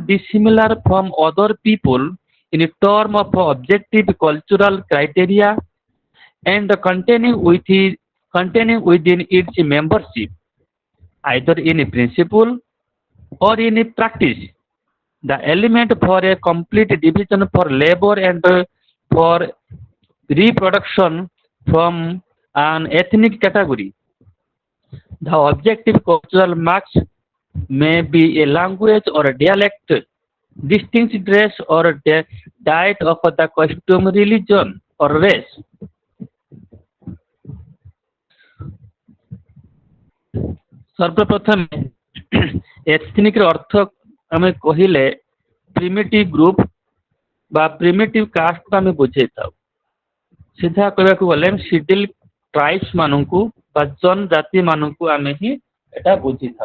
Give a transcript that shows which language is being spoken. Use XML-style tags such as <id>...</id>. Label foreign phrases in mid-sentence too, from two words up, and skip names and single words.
<en>dissimilar from other people in terms of objective cultural criteria and containing within its membership, either in principle or in practice, the element for a complete division for labor and for reproduction from an ethnic category. The objective cultural marks may be a language or a dialect, distinct dress or diet of the costume, religion or race.</en> <or>ସର୍ବପ୍ରଥମେ ଏଥନିକ୍ ର ଅର୍ଥ ଆମେ କହିଲେ</or> <en>primitive group</en> <or>ବା</or> <en>primitive casteକୁ</en> <or>ଆମେ ବୁଝେଇଥାଉ। ସିଧା କହିବାକୁ ଗଲେ</or> <en>scheduled tribes</en> <or>ମାନଙ୍କୁ ବା ଜନଜାତି ମାନଙ୍କୁ ଆମେ ହିଁ ଏଟା ବୁଝିଥାଉ।</or>